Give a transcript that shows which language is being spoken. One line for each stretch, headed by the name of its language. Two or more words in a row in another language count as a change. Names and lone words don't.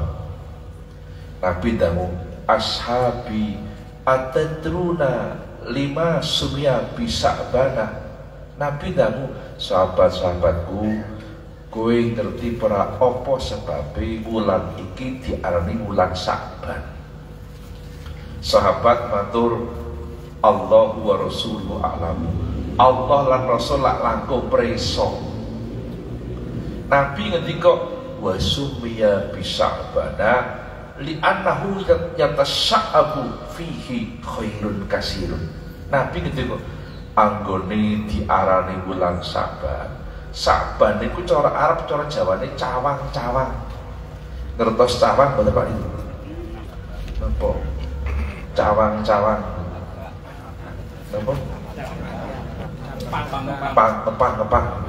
Javanese: Nabi dangu,
Arabic: أصحابي أتدرون لم سمي بشعبان.
Javanese: Nabi dangu, sahabat-sahabatku, kowe ngerti para apa sebabe wulan iki diarani wulan Sya'ban? Sahabat matur,
Arabic: الله ورسوله أعلم.
Javanese: Allah lan Rasul lak langkung preso. Nabi ngendika
Arabic: وسمي بشعبان لأنه يتشعب فيه خير كثير.
Javanese: Nabi ngendika anggone diarani wulan Saban. Saban niku cara Arab, cara Jawane cawang-cawang. Ngertos cawang mboten Pak itu? Napa? Cawang-cawang. Napa? ngepang.